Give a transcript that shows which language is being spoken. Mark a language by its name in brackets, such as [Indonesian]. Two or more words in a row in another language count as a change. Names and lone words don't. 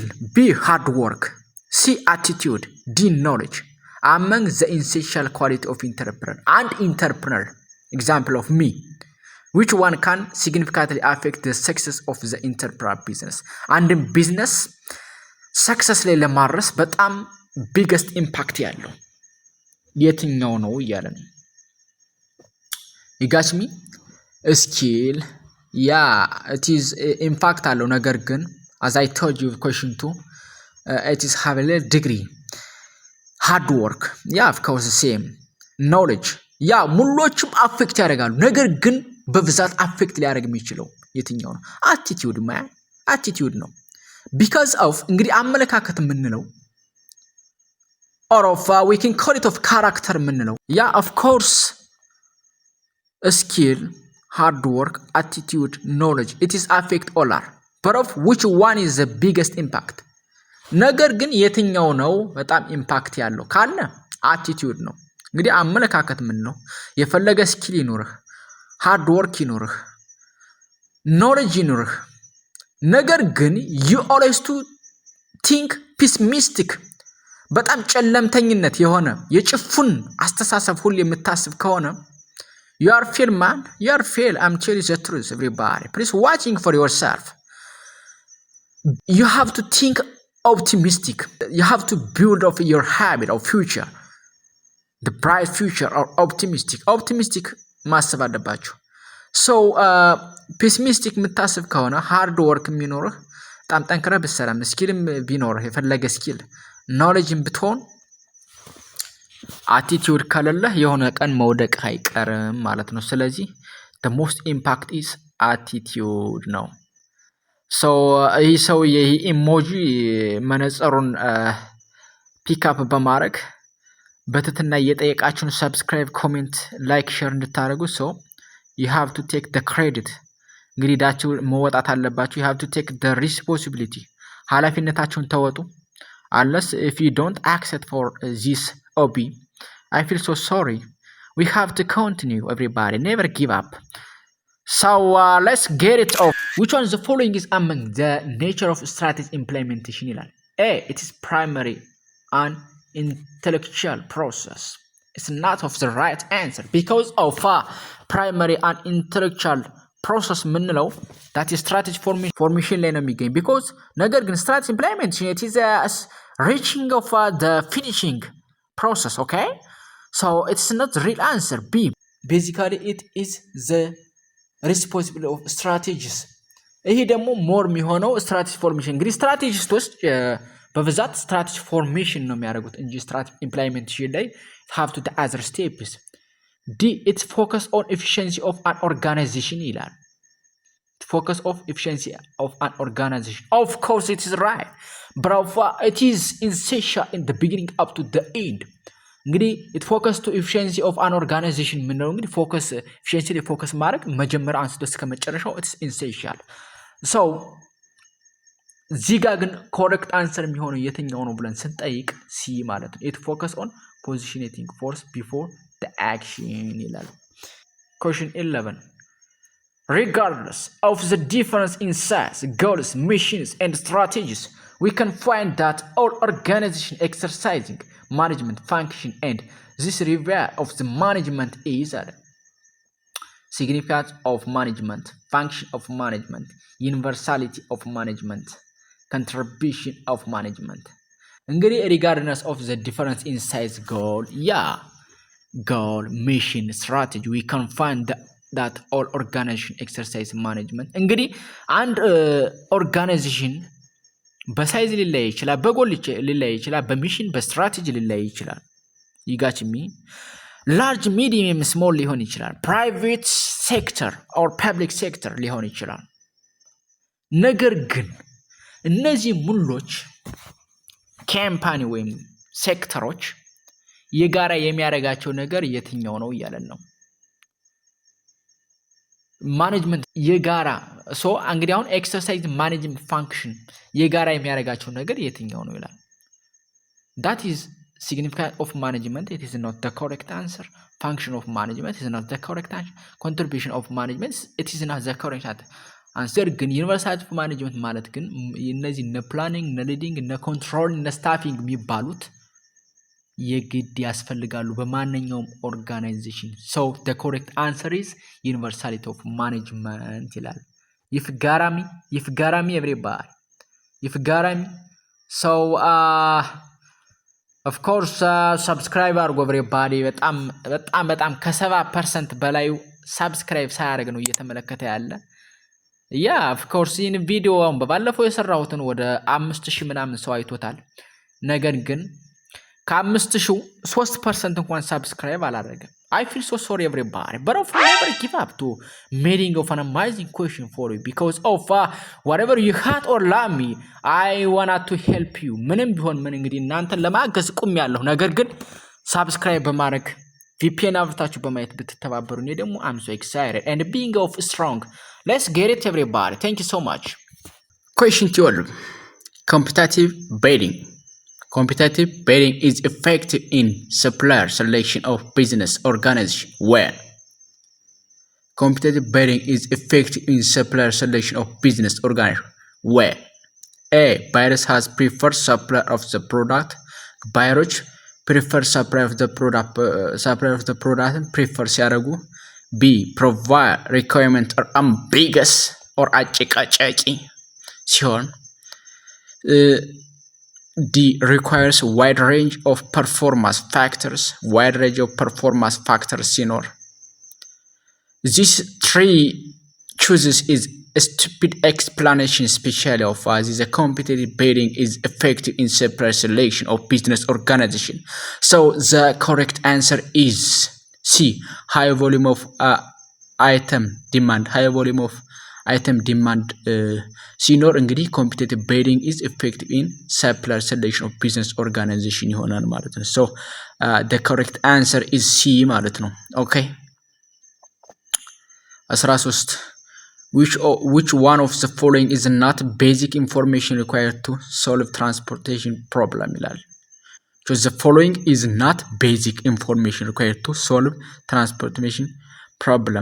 [English] B, hard work. C, attitude. D, knowledge. Among the essential quality of entrepreneur and entrepreneur, example of me, which one can significantly affect the success of the entrepreneur business? And in business success [Amharic] ላይ ለማድረስ በጣም [English] biggest impact [Amharic] ያለው የትኛው ነው እያለ ነው። [English] you got me? skill, yeah, it is impact [Amharic] አለው ነገር ግን [English] as I told you question 2 it is have a little degree. hard work, yeah, of course the same. knowledge, yeah, [Amharic] ሙሎችም አፌክት ያደርጋሉ ነገር ግን በብዛት አፌክት ሊያደርግ የሚችለው የትኛው ነው? [English] attitude man, attitude ነው። because of [Amharic] እንግዲህ አመለካከት የምንለው [English] or of we can call it of character የምንለው yeah, of course skill, hard work, attitude, knowledge, it is affect all are, but of which one is the biggest impact? [Amharic] ነገር ግን የትኛው ነው በጣም ኢምፓክት ያለው ካለ attitude ነው። እንግዲህ አመለካከት ምን ነው? የፈለገ ስኪል ይኖርህ፣ [English] hard work [Amharic] ይኖርህ፣ ኖሌጅ ይኖርህ፣ ነገር ግን [English] you always to think pessimistic [Amharic] በጣም ጨለምተኝነት የሆነ የጭፉን አስተሳሰብ ሁሉ የምታስብ ከሆነ [English] you are fail man, you are fail. I'm telling you the truth everybody. Please watching for yourself. You have to think optimistic. You have to build up your habit of future. The bright future or optimistic [Amharic] ማሰብ አለባችሁ። [English] so pessimistic [Amharic] የምታስብ ከሆነ [English] hard work [Amharic] የሚኖርህ በጣም ጠንክረህ ብትሰራም ስኪልም ቢኖርህ የፈለገ ስኪል ኖሌጅም ብትሆን attitude ከሌለህ የሆነ ቀን መውደቅ አይቀርም ማለት ነው። ስለዚህ [English] the most impact is attitude [Amharic] ነው። so ይህ ሰው ይህ ኢሞጂ መነጽሩን ፒክ አፕ በማድረግ በትትና እየጠየቃችሁን ሰብስክራይብ፣ ኮሜንት፣ ላይክ፣ ሼር እንድታደርጉ [English] so you have to take the credit [Amharic] እንግዲህ ዳችሁ መወጣት አለባችሁ። [English] you have to take the responsibility [Amharic] ኃላፊነታችሁን ተወጡ። [English] unless if you don't accept for this hobby, I feel so sorry. We have to continue everybody, never give up. So let's get it off. Which one of the following is among the nature of strategy implementation ይላል? A, it is primary and intellectual process. It's not of the right answer because of primary and intellectual process ምንለው that is strategy formation [Amharic] ላይ ነው የሚገኝ [English] because [Amharic] ነገር ግን [English] strategy implementation it is a reaching of the finishing process. okay, so it's not the real answer. B, basically it is the responsibility of strategies. [Amharic] ይሄ ደግሞ ሞር የሚሆነው [English] strategy formation [Amharic] እንግዲህ ስትራቴጂስቶች በብዛት [English] strategy formation [Amharic] ነው የሚያደርጉት እንጂ [English] strategy implementation [Amharic] ላይ [English] have to the other steps. D, it's focus on efficiency of an organization ይላል። focus of efficiency of an organization. Of course it is right, but it is essential in the beginning up to the end. እንግዲህ it focus to efficiency of an organization [Amharic] ምንለው እንግዲህ [English] focus efficiency ላይ focus [Amharic] ማድረግ መጀመሪያ አንስቶ እስከ መጨረሻው [English] it's essential. [Amharic] so እዚህ ጋር ግን [English] correct answer [Amharic] የሚሆነው የትኛው ነው ብለን ስንጠይቅ C ማለት ነው። it [English] focus on positioning force before the action ይላል። question 11, regardless of the difference in size, goals, missions and strategies, we can find that all organization exercising management function and this review of the management is significance of management, function of management, universality of management, contribution of management. እንግዲህ regardless of the difference in size, goal, mission, strategy, we can find that all organization exercise management. [Amharic] እንግዲህ አንድ ኦርጋናይዜሽን በሳይዝ ሊለያይ ይችላል፣ በጎል ሊለያይ ይችላል፣ በሚሽን በስትራቴጂ ሊለያይ ይችላል። ይጋችሚ [English] large medium small [Amharic] ሊሆን ይችላል፣ [English] private sector or public sector [Amharic] ሊሆን ይችላል። ነገር ግን እነዚህ ሙሎች ካምፓኒ ወይም ሴክተሮች የጋራ የሚያደርጋቸው ነገር የትኛው ነው እያለን ነው። ማኔጅመንት የጋራ ሶ እንግዲህ አሁን [English] exercise management function [Amharic] የጋራ የሚያደርጋቸው ነገር የትኛው ነው ይላል። [English] that is significance of management, it is not the correct answer. Function of management is not the correct answer. Contribution of management, it is not the correct answer. [Amharic] ግን [English] universality of management [Amharic] ማለት ግን እነዚህ እነ ፕላኒንግ እነ ሊዲንግ እነ ኮንትሮል እነ ስታፊንግ የሚባሉት የግድ ያስፈልጋሉ በማንኛውም ኦርጋናይዜሽን። ሶ [English] the correct answer is universality of management [Amharic] ይላል። if garami everybody if garami so [English] of course [Amharic] subscribe አድርጎ everybody በጣም ከ70% በላይ ሰብስክራይብ ሳያደርግ ነው እየተመለከተ ያለ። ያ of [English] course [Amharic] ይህን ቪዲዮ በባለፈው የሰራሁትን ወደ 5000 ምናምን ሰው አይቶታል። ነገር ግን ከ5000 3% እንኳን ሰብስክራይብ አላደረገም። [English] I feel so sorry everybody, but I'll never give up to making of an amazing question for you because of whatever you had or love me, I wanted to help you. [Amharic] ምንም ቢሆን ምን እንግዲህ እናንተን ለማገዝ ቆሜያለሁ። ነገር ግን ሰብስክራይብ በማድረግ VPN አብርታችሁ በማየት ብትተባበሩ እኔ ደግሞ [English] I'm so excited and being of strong. Let's get it everybody. Thank you so much. Question 12. Competitive bidding. Competitive bidding is effective in supplier selection of business organization where competitive bidding is effective in supplier selection of business organization where A. Buyers has preferred supplier of the product. Buyers prefer supplier of the product prefer ሲያደርጉ B. Provide requirement or ambiguous or [Amharic] አጨቃጫቂ ሲሆን [English] D. Requires wide range of performance factors. ሲኖር these three choices is a stupid explanation especially of the competitive bidding is effective in supplier selection of business organization. So the correct answer is C. High volume of item demand. ሲኖር እንግዲህ competitive bidding is effective in supplier selection of business organization [Amharic] ይሆናል ማለት ነው። [English] So the correct answer is C [Amharic] ማለት ነው። [English] Okay 13 which one of the following is not basic information required to solve transportation problem ይላል። So the following is not basic information required to solve transportation problem.